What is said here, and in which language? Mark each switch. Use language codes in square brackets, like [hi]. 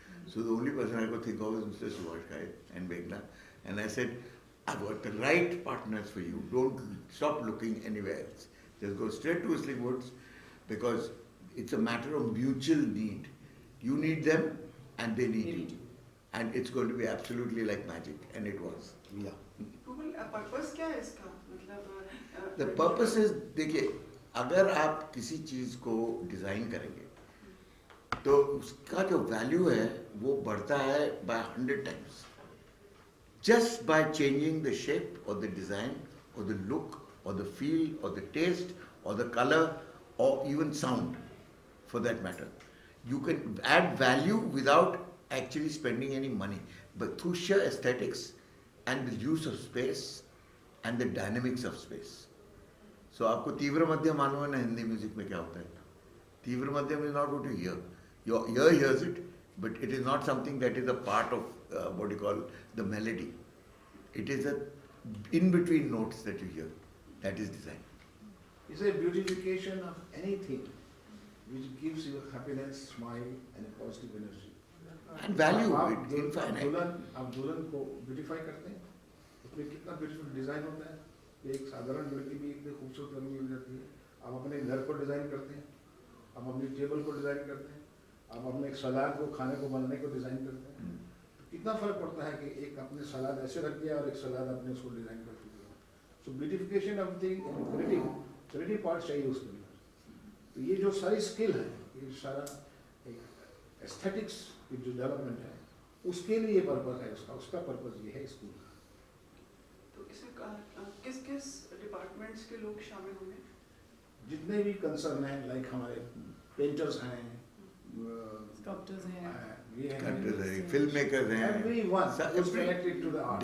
[en] So the only person I could think of was Mr. Subhash Ghai and Meghna. And I said, I've got the right partners for you. Don't stop looking anywhere else. Just go straight to Whistling Woods because it's a matter of mutual need. You need them and they need you. And it's going to be absolutely like magic. And it was. Yeah. [hi] Purpose क्या है इसका? मतलब [en] The purpose is, [hi] देखिए, अगर आप किसी चीज़ को design करेंगे तो उसका जो वैल्यू है वो बढ़ता है [en] by 100 times. Just by changing the shape or the design or the look or the feel or the taste or the color or even sound for that matter. You can add value without actually spending any money, but through sheer aesthetics and the use of space and the dynamics of space. So [hi] आपको तीव्र मध्यम मालूम है ना Hindi music में क्या होता है? [en] Tivra madhyam is not what you hear. Your ear hears it, but it is not something that is a part of what you call the melody. It is a in-between notes that you hear. That is design. It's a beautification of anything which gives you happiness, smile and a positive energy. And value, [hi] आप [en] it's infinite. [hi] आप दुल्हन को beautify करते हैं, उसमें कितना beautiful design होता है कि एक साधारण लड़की भी इतनी खूबसूरत रंग मिल जाती है. आप अपने घर को डिजाइन करते हैं, आप अपनी टेबल को डिजाइन करते हैं, आप अपने एक सलाद को खाने को बनाने को डिजाइन करते हैं. तो कितना फर्क पड़ता है कि एक अपने सलाद ऐसे रख दिया और एक सलाद आपने उसको डिजाइन कर दिया. [en] so beautification of the creative part [hi] चाहिए उसके अंदर. तो ये जो सारी स्किल है, ये सारा एक एस्थेटिक्स की जो डेवलपमेंट है, उसके लिए पर्पस है उसका पर्पस ये है स्कूल का. तो इसमें किस डिपार्टमेंट्स के लोग शामिल होंगे? जितने भी कंसर्न हैं, लाइक हमारे पेंटर्स हैं, Sculptors हैं, फिल्म मेकर्स हैं, [en] everyone who's connected to the art.